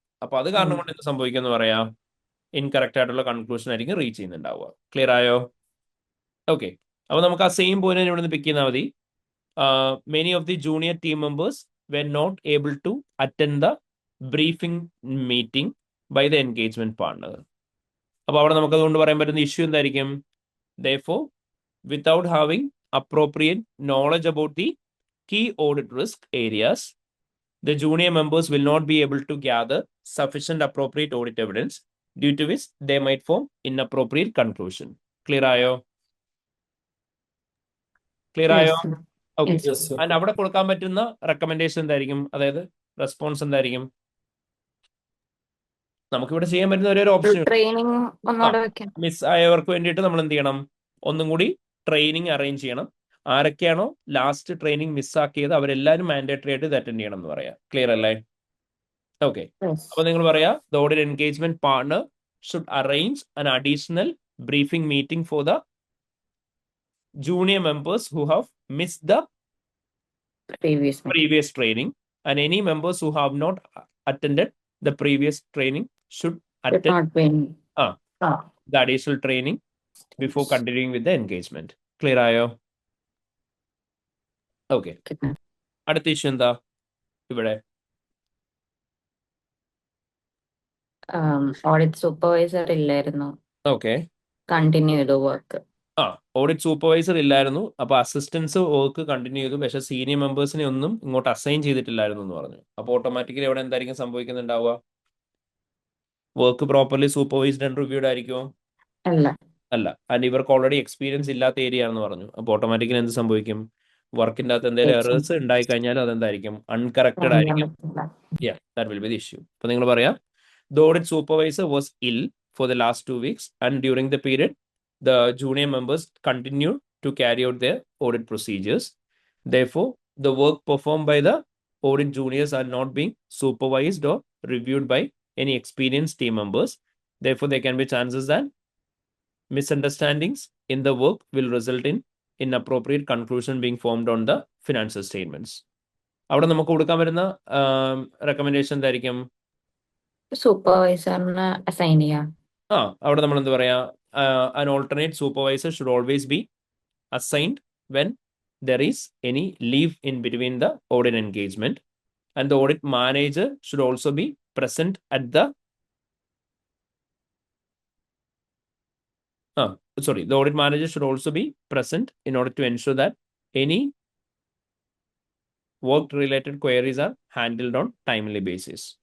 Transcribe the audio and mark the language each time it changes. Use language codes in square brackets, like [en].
[ml] അപ്പൊ അത് കാരണം കൊണ്ട് എന്ത് സംഭവിക്കുമെന്ന് പറയാം, ഇൻകറക്റ്റ് ആയിട്ടുള്ള കൺക്ലൂഷൻ ആയിരിക്കും റീച്ച് ചെയ്യുന്നുണ്ടാവുക. ക്ലിയർ ആയോ? ഓക്കെ, അപ്പൊ നമുക്ക് ആ സെയിം പോയിന്റ് ഇവിടെ നിന്ന് പിക്ക് ചെയ്താൽ മതി. [en] Many of the junior team members were not able to attend the briefing meeting by the engagement partner. [ml] അപ്പൊ അവിടെ നമുക്ക് അതുകൊണ്ട് പറയാൻ പറ്റുന്ന ഇഷ്യൂ എന്തായിരിക്കും? [en] Therefore, without having appropriate knowledge about the key audit risk areas, the junior members will not be able to gather sufficient appropriate audit evidence, due to which they might form inappropriate conclusion. [ml] Clear ആയോ? Clear ആയോ? [en] Yes, sir. Okay. Yes. Yes, sir. [ml] And അവിടെ കൊടുക്കാൻ പറ്റുന്ന recommendation എന്തായിരിക്കും? അതായത് response എന്തായിരിക്കും? നമുക്കിവിടെ ചെയ്യാൻ പറ്റുന്ന ഒരു ഓപ്ഷൻ ട്രെയിനിങ് ഒന്നുകൂടെ വെക്കാം. മിസ് ആയവർക്ക് വേണ്ടിയിട്ട് നമ്മൾ എന്ത് ചെയ്യണം? ഒന്നും കൂടി ട്രെയിനിങ് അറേഞ്ച് ചെയ്യണം. ആരൊക്കെയാണോ ലാസ്റ്റ് ട്രെയിനിങ് മിസ്സാക്കിയത് അവരെല്ലാവരും മാൻഡേറ്ററി ആയിട്ട് ഇത് അറ്റൻഡ് ചെയ്യണം എന്ന് പറയാം. ക്ലിയർ അല്ലേ? ഓക്കെ. [en] Yes. [ml] അപ്പൊ നിങ്ങൾ പറയാ [en] The audit engagement partner should arrange an additional briefing meeting for the junior members who have missed the Previous meeting. previous training, and any members who have not attended the previous training should Should attend not be in. Ah. the additional training before continuing with the engagement. [ml] Clear ആയോ? Okay. [en] Okay. [ml] അടുത്ത issue എന്താ ഇവിടെ? Audit supervisor ഇല്ലായിരുന്നു, okay. Continue ചെയ്തു work. Audit supervisor ഇല്ലായിരുന്നു, അപ്പൊ assistance work continue ചെയ്തു, പക്ഷെ സീനിയർ മെമ്പേഴ്സിനെ ഒന്നും ഇങ്ങോട്ട് അസൈൻ ചെയ്തിട്ടില്ലായിരുന്നു എന്ന് പറഞ്ഞു. അപ്പൊ ഓട്ടോമാറ്റിക്കലി അവിടെ എന്തായിരിക്കും സംഭവിക്കുന്നുണ്ടാവുക? Work properly supervised and reviewed ആയിരിക്കുമോ? അല്ല. അല്ല. ആൻഡ് ഇവർക്ക് ഓൾറെഡി എക്സ്പീരിയൻസ് ഇല്ലാത്ത ഏരിയ ആണെന്ന് പറഞ്ഞു. അപ്പൊ ഓട്ടോമാറ്റിക്കലി എന്ത് സംഭവിക്കും? വർക്കിൻ്റെ അകത്ത് എന്തെങ്കിലും എറേഴ്സ് ഉണ്ടായി കഴിഞ്ഞാൽ അതെന്തായിരിക്കും? അൺകറക്റ്റഡ് ആയിരിക്കും. [en] Yeah, that will be the issue. [ml] അപ്പൊ നിങ്ങൾ പറയാം [en] the audit supervisor was ill for the last 2 weeks, and during the period the junior members continued to carry out their audit procedures. Therefore, the work performed by the audit juniors are not being supervised or reviewed by any experienced team members. Therefore, there can be chances that misunderstandings in the work will result in inappropriate conclusion being formed on the financial statements. [ml] അവിടെ നമുക്ക് കൊടുക്കാൻ വരുന്ന recommendation എന്തായിരിക്കും? സൂപ്പർവൈസറിന് assign ചെയ്യാം. അവിടെ നമ്മൾ എന്ത് പറയാ? [en] an alternate supervisor should always be assigned when there is any leave in between the audit engagement, and the audit manager should also be present at the the audit manager should also be present in order to ensure that any work related queries are handled on timely basis.